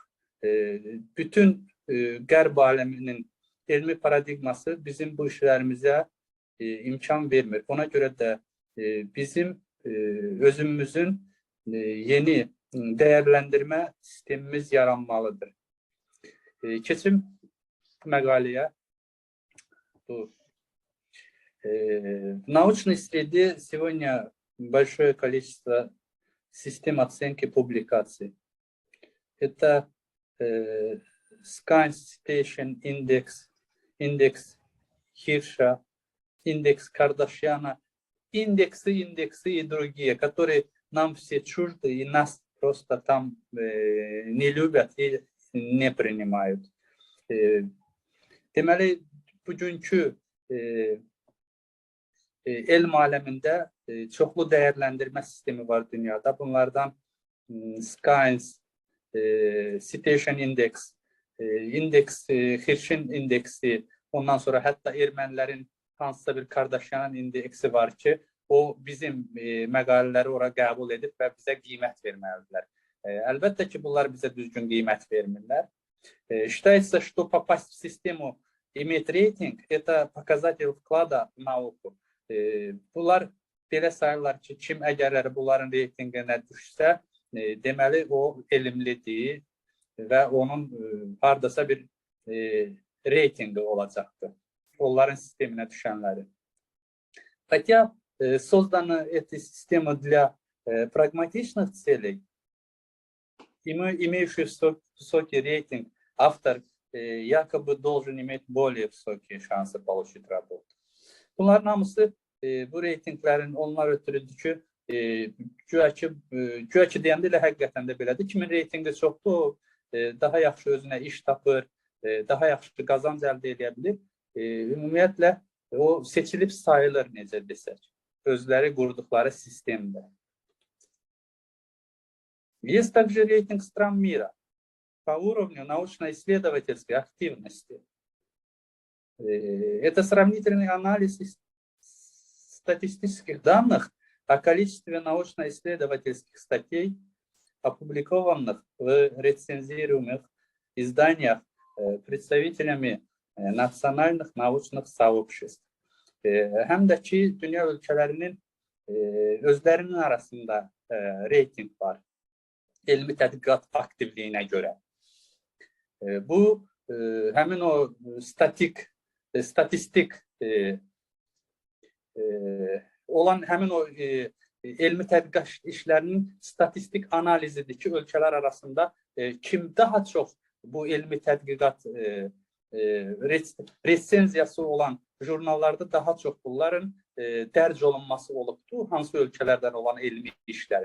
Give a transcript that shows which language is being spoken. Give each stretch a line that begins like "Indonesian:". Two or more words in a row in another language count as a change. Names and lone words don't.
Azerbaijani: Bütün qərb aləminin elmi paradigması bizim bu işlərimizə imkan vermir. Ona görə də bizim özümüzün yeni dəyərləndirmə sistemimiz yaranmalıdır. Keçim məqaləyə.
Russian: Научной среде сегодня большое количество систем оценки публикаций. Это Science Citation Index, индекс Хирша, индекс Кардашьяна, индексы и другие, которые нам все чужды и нас просто там не любят и не принимают.
Azerbaijani: Deməli, bugünkü elm aləmində çoxlu dəyərləndirmə sistemi var dünyada. Bunlardan Science Citation Index, Hirşin indeksi, ondan sonra hətta ermənilərin hansısa bir Kardashian'ın indeksi var ki, o bizim məqalələri ora qəbul edib və bizə qiymət verməlidirlər. Əlbəttə ki, bunlar bizə düzgün qiymət vermirlər.
Russian: Считается, что попасть в систему иметь рейтинг – это показатель вклада в науку.
Azerbaijani: Bunlar belə sayırlar ki, kim əgərləri bunların reytinginə düşsə, deməli o elmlidir və onun hardasa bir reytingi olacaqdır. Onların sisteminə düşənləri.
Russian: Хотя создана эта система для прагматичных целей, имеющий высокий рейтинг, автор якобы должен иметь более высокие шансы получить работу.
Azerbaijani: Bunların hamısı bu reytinglərin onlar ötürüdür ki, güya ki deyəndə elə həqiqətən də belədir. Kimin reytingi çoxdur, o daha yaxşı özünə iş tapır, daha yaxşı qazanc əldə edə bilir. Ümumiyyətlə, o seçilib sayılır, necə desək, özləri qurduqları sistemdə.
Russian: Есть также рейтинг стран мира по уровню научно-исследовательской активности. Это сравнительный анализ статистических данных о количестве научно-исследовательских статей, опубликованных в рецензируемых изданиях представителями nasionalных naukluq сообществ.
Azerbaijani: Həm də ki, dünya ölkələrinin özlərinin arasında reyting var, elmi tədqiqat aktivliyinə görə. Bu, həmin o statistik olan həmin o elmi tədqiqat işlərinin statistik analizidir ki, ölkələr arasında kim daha çox bu elmi tədqiqat resensiyası olan jurnallarda daha çox bunların dərc olunması olubdur, hansı ölkələrdən olan elmi işlərin.